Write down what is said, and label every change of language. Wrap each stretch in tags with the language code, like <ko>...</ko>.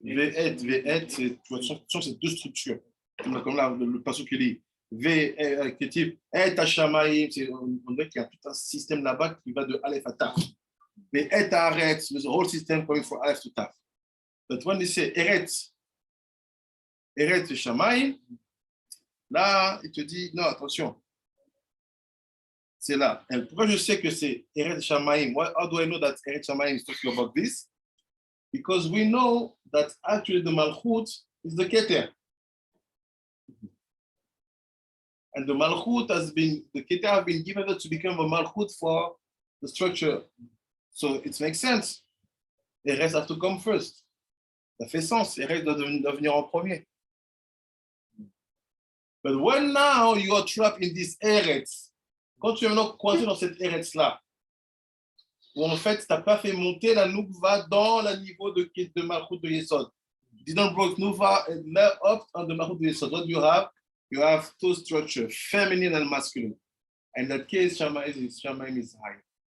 <fr>V8, c'est, tu vois, ce sont ces deux structures. Comme là, le passage qui dit V, et Hashamaim, on dirait qu'il y a tout un système là-bas qui va de Aleph à Taf. Mais et</fr> <en>Haaretz, the whole system going from Aleph to Taf. But when they say Eretz Shamaim,</en> <fr>là, il te dit, non, attention, c'est là. Et pourquoi je sais que c'est Eretz Shamaim?</fr> <en>How do I know that Eretz Shamaim is talking about this? Because we know that actually the Malchut is the Keter. And the Malchut the Keter have been given to become a Malchut for the structure. So it makes sense. Eretz have to come first.</en> <fr>Ça fait sens. Eretz doit venir en premier.</fr> <en>But when now you are trapped in this Eretz,</en> <fr>quand tu es maintenant coincé dans cette Eretz-là, où en fait, tu n'as pas fait monter la Noukva dans le niveau de Malchut de Yesod.</fr> <en>You didn't bring Noukva up on the Malchut de Yesod. What you have? You have two structures, feminine and masculine. In that case, Shamaim is higher.</en>